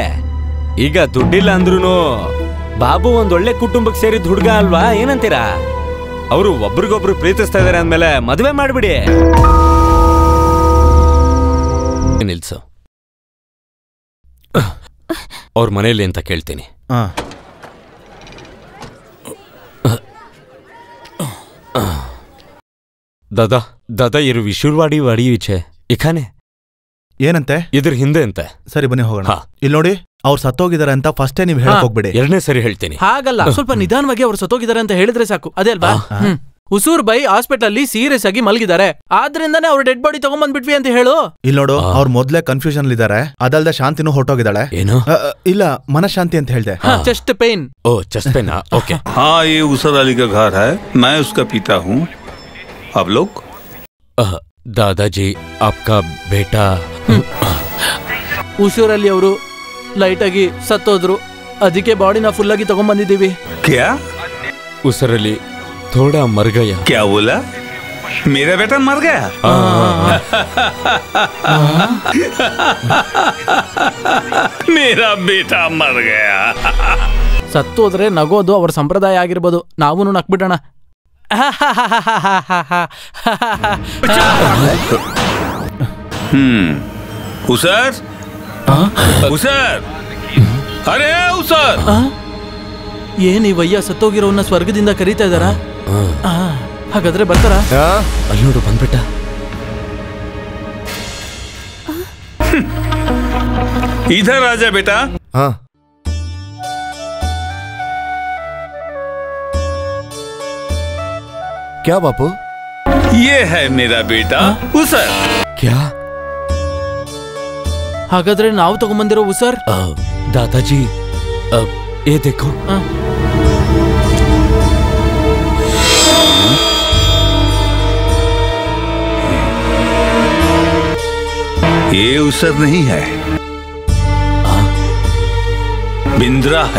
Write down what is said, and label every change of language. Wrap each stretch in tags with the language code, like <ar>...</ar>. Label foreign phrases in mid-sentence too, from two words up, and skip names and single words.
<kn>ಈಗ ದುಡ್ಡಿಲ್ಲ ಅಂದ್ರೂ ಬಾಬು ಒಂದೊಳ್ಳೆ ಕುಟುಂಬಕ್ಕೆ ಸೇರಿದ ಹುಡುಗ ಅಲ್ವಾ? ಏನಂತೀರಾ? ಅವರು ಒಬ್ರಿಗೊಬ್ರು ಪ್ರೀತಿಸ್ತಾ ಇದಾರೆ ಅಂದ್ಮೇಲೆ ಮದುವೆ ಮಾಡ್ಬಿಡಿ. ನಿಲ್ಸು, ಅವ್ರ ಮನೇಲಿ ಅಂತ ಕೇಳ್ತೀನಿ. दादा दादा ये विशुरवाड़ी वाड़ी विचे इखाने ಏನಂತೆ? ಇದ್ರ ಹಿಂದೆ ಅಂತೆ. ಸರಿ ಬನ್ನಿ ಹೋಗೋಣ. ಇಲ್ಲಿ ನೋಡಿ, ಅವ್ರು ಸತ್ತೋಗಿದ್ದಾರೆ ಅಂತ ಫಸ್ಟೇ ನೀವು ಹೇಳಕ್ ಹೋಗ್ಬಿಡಿ. ಎರಡನೇ ಸರಿ ಹೇಳ್ತೀನಿ. ಹಾಗಲ್ಲ, ಸ್ವಲ್ಪ ನಿಧಾನವಾಗಿ ಅವ್ರು ಸತ್ತೋಗಿದ್ದಾರೆ ಅಂತ ಹೇಳಿದ್ರೆ ಸಾಕು. ಅದೇ ಅಲ್ವಾ? ಹುಸೂರ್ ಬೈ ಹಾಸ್ಪಿಟಲ್ ಅಲ್ಲಿ ಸೀರಿಯಸ್ ಆಗಿ ಮಲಗಿದ್ದಾರೆ, ಆದ್ರಿಂದಾನೇ ಅವ್ರ</kn> <en>dead body</en> <kn>ತಗೊಂಡ್ಬಂದ್ಬಿಟ್ವಿ ಅಂತ ಹೇಳು. ಇಲ್ಲಿ ನೋಡು, ಅವ್ರು ಮೊದ್ಲೇ ಕನ್ಫ್ಯೂಷನ್ ಇದ್ದಾರೆ. ಅದಲ್ದೆ ಶಾಂತಿನೂ ಹೊರಟೋಗಿದ್ದಾಳೆ. ಏನು? ಇಲ್ಲ, ಮನಶಾಂತಿ ಅಂತ ಹೇಳ್ದೆ.</kn> <en>chest pain. Oh, chest pain. Okay.</en> <hi>हाँ, ये उसर अली का घर है, मैं उसका पिता हूँ. आप लोग? दादाजी, आपका बेटा.</hi> <kn>ಹುಸೂರಲ್ಲಿ ಅವರು ಲೈಟ್ ಆಗಿ ಸತ್ತೋದ್ರು, ಅದಕ್ಕೆ ಬಾಡಿನ ಫುಲ್ ಆಗಿ ತಗೊಂಡ್ಬಂದಿದ್ದೀವಿ.</kn> <hi>क्या? उसरली थोड़ा मर गया. क्या बोला? मेरा बेटा मर गया? मेरा बेटा मर गया.</hi> <kn>ಸತ್ತೋದ್ರೆ ನಗೋದು ಅವ್ರ ಸಂಪ್ರದಾಯ ಆಗಿರ್ಬೋದು, ನಾವೂನು ನಕ್ಬಿಡೋಣ.</kn> <hi>उसर, उसर, अरे उसर.</hi> <kn>ಏನ್ ಈ ವಯ್ಯ ಸತ್ತೋಗಿರೋನ್ನ ಸ್ವರ್ಗದಿಂದ ಕರೀತಾ ಇದಾರಾ? ಹಾಗಾದ್ರೆ ಬರ್ತಾರ? ಅಲ್ಲಿ ನೋಡು, ಬಂದ್ಬಿಟ್ಟ.</kn> <hi>इधर आजा बेटा. हाँ. क्या बापू? ये है मेरा बेटा उसर. क्या?</hi> <kn>ಹಾಗಾದ್ರೆ ನಾವು ತಗೊಂಡ್ಬಂದಿರೋ ಉಸರ್?</kn> <hi>दादाजी, ये देखो. ये उसर नहीं है, बिंद्रा है.</hi>